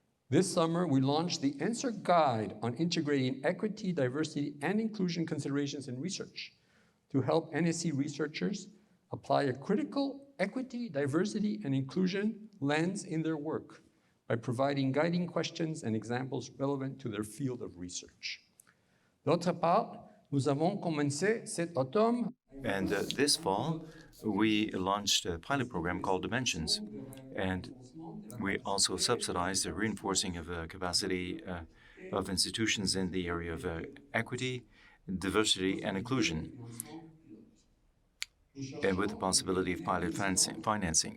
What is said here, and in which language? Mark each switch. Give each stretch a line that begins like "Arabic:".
English: This summer, we launched the Answer Guide on integrating equity, diversity, and inclusion considerations in research to help NSC researchers apply a critical equity, diversity, and inclusion lens in their work by providing guiding questions and examples relevant to their field of research.
French: D'autre part, nous avons commencé cet automne.
English: And this fall, we launched a pilot program called Dimensions, and we also subsidized the reinforcing of the capacity of institutions in the area of equity, diversity, and inclusion, and with the possibility of pilot financing.